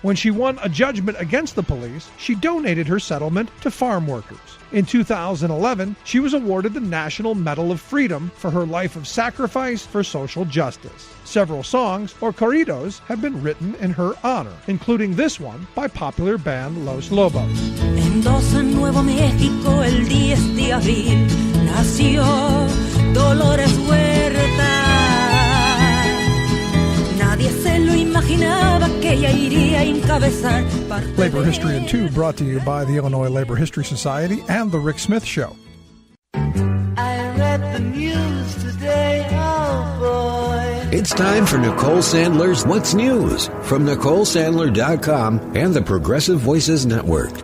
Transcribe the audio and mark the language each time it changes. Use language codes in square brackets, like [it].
[en] When she won a judgment against the police, she donated her settlement to farm workers. In 2011, she was awarded the National Medal of Freedom for her life of sacrifice for social justice. Several songs, or corridos, have been written in her honor, including this one by popular band Los Lobos. [es] En Dawson, Nuevo México, el 10 de abril, nació Dolores Huerta. Nadie se lo imaginaba que ella iría a encabezar. [en] Labor History in 2 brought to you by the Illinois Labor History Society and The Rick Smith Show. I read the news today, oh boy. It's time for Nicole Sandler's What's News from NicoleSandler.com and the Progressive Voices Network.